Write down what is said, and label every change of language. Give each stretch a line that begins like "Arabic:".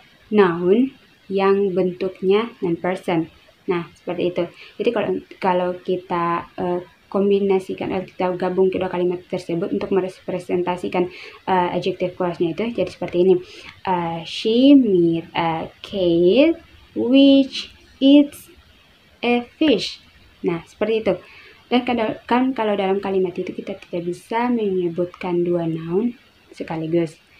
Indonesian: noun yang bentuknya non-person. Nah, seperti itu. Jadi kalau kita kombinasikan atau kita gabung kedua kalimat tersebut untuk merepresentasikan adjective clause-nya itu jadi seperti ini.
English: She meet a cat which eats a fish.
Indonesian: Nah, seperti itu. Dan kan kalau dalam kalimat itu kita tidak bisa menyebutkan dua noun sekaligus.